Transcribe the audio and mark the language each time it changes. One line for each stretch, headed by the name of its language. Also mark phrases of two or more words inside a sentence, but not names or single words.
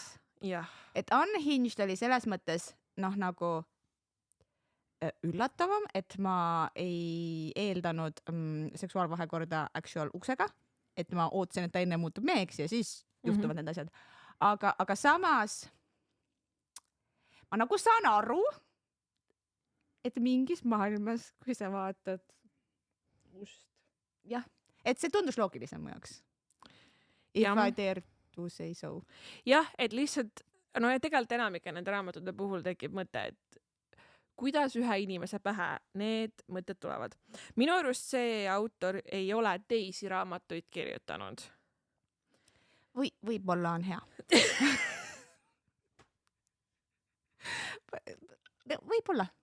Estonian: Et Unhinged oli selles mõttes noh nagu üllatavam, et ma ei eeldanud seksuaalvahekorda actual uksega, et ma ootasin, et ta enne muutub meheks ja siis juhtuvad need asjad. Aga samas ma nagu saan aru, et mingis maailmas, kui sa vaatad jah, et see tundus loogilisem mu jaoks.
English: If I dare to say so.
Estonian: Jah, et lihtsalt, no ja tegelikult enamike nende raamatute puhul tekib mõte, et kuidas ühe inimese pähe need mõtted tulevad. Minu arust see autor ei ole teisi raamatuid kirjutanud. Võib-olla on hea. Võib-olla.